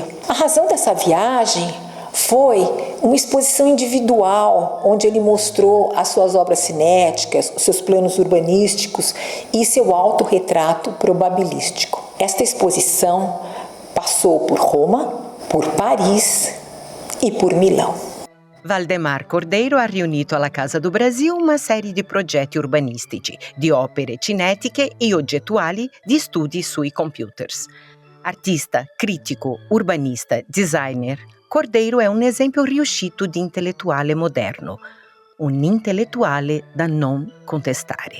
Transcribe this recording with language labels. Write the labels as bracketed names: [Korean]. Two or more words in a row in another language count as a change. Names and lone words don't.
[Portuguese] A razão dessa viagem foi uma exposição individual, onde ele mostrou as suas obras cinéticas, os seus planos urbanísticos e seu autorretrato probabilístico. Esta exposição passou por Roma, por Paris e por Milão. [Italian] Valdemar Cordeiro ha riunito alla Casa do Brasil [Portuguese] uma série [Italian] di progetti urbanistici, di opere cinetiche e oggettuali, di studi sui computers. Artista, critico, urbanista, designer, Cordeiro è un esempio riuscito di intellettuale moderno, un intellettuale da non contestare.